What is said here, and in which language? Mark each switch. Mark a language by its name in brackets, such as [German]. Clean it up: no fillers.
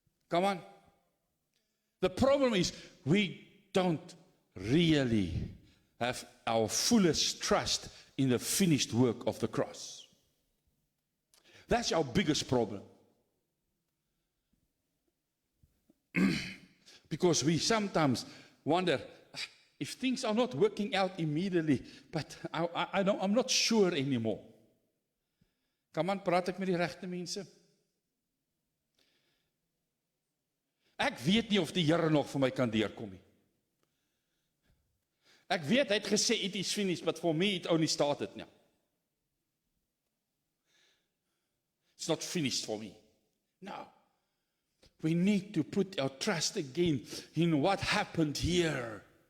[English] Come on. The problem is we don't really have our fullest trust in the finished work of the cross. That's our biggest problem. Because we sometimes wonder if things are not working out immediately, but I'm not sure anymore. Come on, [Afrikaans] praat ek met die regte mense? Ek weet nie of die Here nog vir my kan deurkom nie. Ek weet, hy het gesê, [English] it is finished, but for me, it only started now. It's not finished for me. No. We need to put our trust again in what happened here.